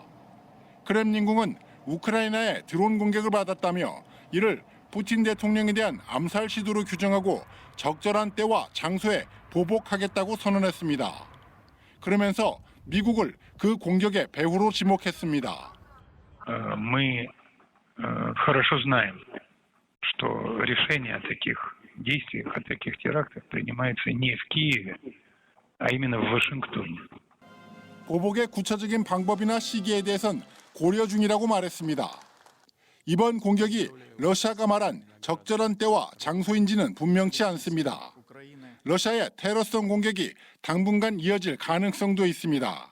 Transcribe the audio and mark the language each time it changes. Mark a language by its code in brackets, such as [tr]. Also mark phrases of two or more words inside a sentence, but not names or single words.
[ko] 크렘린궁은 우크라이나의 드론 공격을 받았다며 이를 푸틴 대통령에 대한 암살 시도로 규정하고 적절한 때와 장소에 보복하겠다고 선언했습니다. 그러면서 미국을 그 공격의 배후로 지목했습니다. [ru] Мы хорошо знаем, что решение о таких действиях, о таких терактах принимается не в Киеве, а именно в Вашингтоне. [ko] 보복의 구체적인 방법이나 시기에 대해선 고려 중이라고 말했습니다. 이번 공격이 러시아가 말한 적절한 때와 장소인지는 분명치 않습니다. 러시아의 테러성 공격이 당분간 이어질 가능성도 있습니다.